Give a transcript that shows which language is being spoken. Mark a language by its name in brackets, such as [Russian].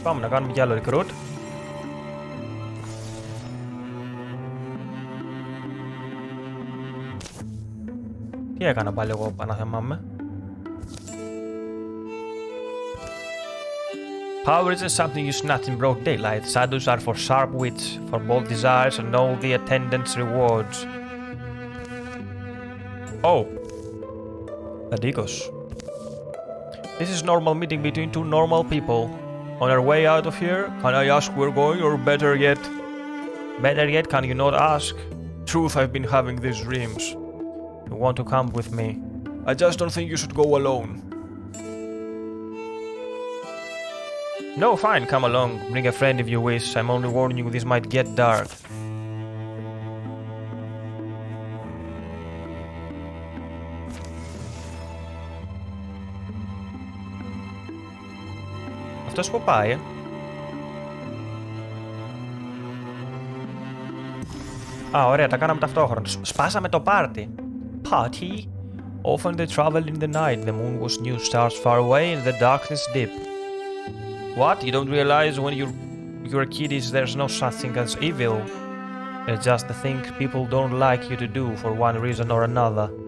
[Greek] Πάμε να κάνουμε κι άλλο recruit. Τι έκανα πάλι εγώ, παναθεμάμαι. [English] Power isn't something you snatch in broad daylight. Shadows are for sharp wits, for bold desires and all the attendant's rewards. Oh. Adikos. This is normal meeting between two normal people. On our way out of here, can I ask where we're going, or better yet? Better yet, can you not ask? Truth, I've been having these dreams. You want to come with me? I just don't think you should go alone. No, fine, come along. Bring a friend if you wish. I'm only warning you this might get dark. [Greek] Αυτός που πάει, Α, ωραία, τα κάναμε ταυτόχρονα. Σπάσαμε το πάρτι. Party? [English] Often they travel in the night. The moon was new, stars far away, and the darkness deep. What? You don't realize when you're a kid there's no such thing as evil. It's just the thing people don't like you to do for one reason or another.